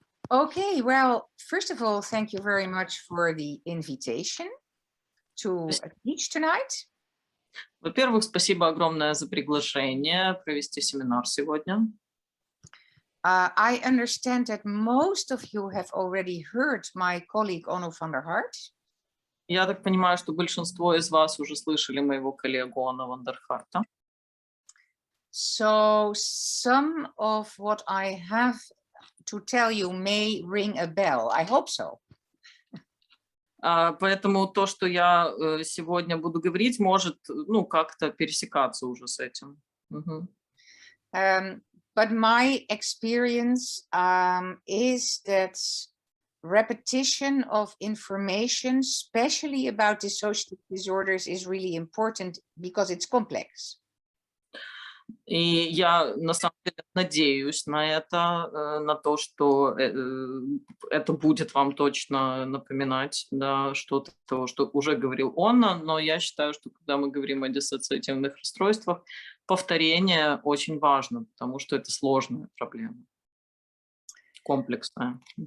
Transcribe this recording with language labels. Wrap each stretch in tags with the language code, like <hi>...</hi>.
<en>Okay, well, first of all, thank you very much for the invitation to teach tonight.</en> <ru>Во-первых, спасибо огромное за приглашение провести семинар сегодня.</ru> <en>I understand that most of you have already heard my colleague Onno van der Hart.</en> <ru>Я так понимаю, что большинство из вас уже слышали моего коллегу Онно ван дер Харта.</ru> <en>So some of what I have to tell you may ring a bell. I hope so.</en> <ru>Поэтому то, что я сегодня буду говорить, может, как-то пересекаться уже с этим.</ru> <en>But my experience is that repetition of information, especially about dissociative disorders, is really important because it's complex.</en> <ru>И я на самом деле надеюсь на это, на то, что это будет вам точно напоминать, да, что-то, что уже говорил Онно, но я считаю, что когда мы говорим о диссоциативных расстройствах, повторение очень важно, потому что это сложная проблема, комплексная.</ru>